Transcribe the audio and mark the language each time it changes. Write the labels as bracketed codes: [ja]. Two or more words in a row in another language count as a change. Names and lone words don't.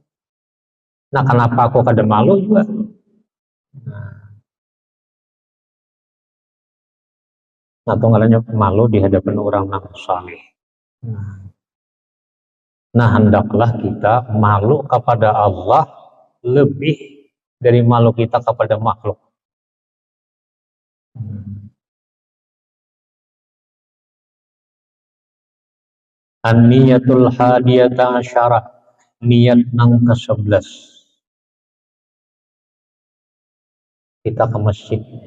[bjn] Nah, kenapa aku kada malu juga? Nah, tunggalannya malu di hadapan orang yang saleh. [id] Nah, hendaklah kita malu kepada Allah lebih dari malu kita kepada makhluk. [ar] النية الحادية عشرة, [bjn] niat nang ke-11. [id] Kita ke masjid.